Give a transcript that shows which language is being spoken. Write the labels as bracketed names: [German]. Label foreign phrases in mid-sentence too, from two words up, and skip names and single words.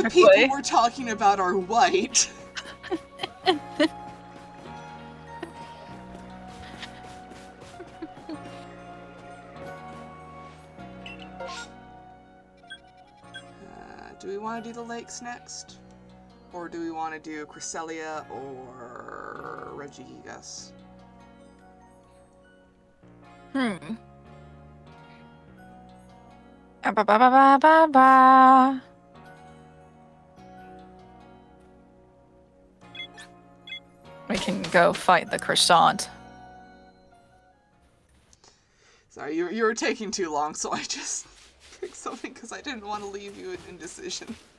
[English] of the people we're talking about are white. Do we want to do the lakes next? Or do we want to do Cresselia or Regigigas? Ba ba ba ba ba ba. We can go fight the croissant. Sorry, you were taking too long, so I just picked something because I didn't want to leave you in indecision.